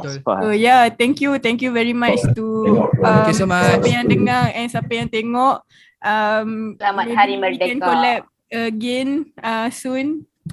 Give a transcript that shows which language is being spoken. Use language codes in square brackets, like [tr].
[en] so thank you very much to thank you so much. [ms] siapa yang dengar and siapa yang tengok. Selamat Hari Merdeka. [en] We can collab again soon.